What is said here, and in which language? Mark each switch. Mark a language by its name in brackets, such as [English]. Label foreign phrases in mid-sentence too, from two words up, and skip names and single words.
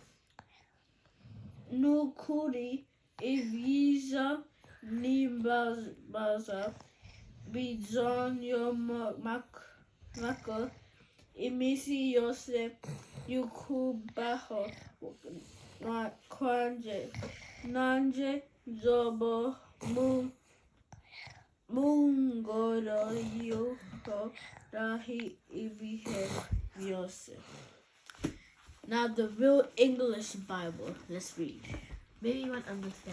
[Rundi] Nukuri ibyiza n'imbabazi bizonyomako iminsi yose y'ukubaho kwanje, nanje nzoba mu ngoro y'Uhoraho ibihe byose. [English] Now the real English Bible. Let's read. Maybe you won't understand.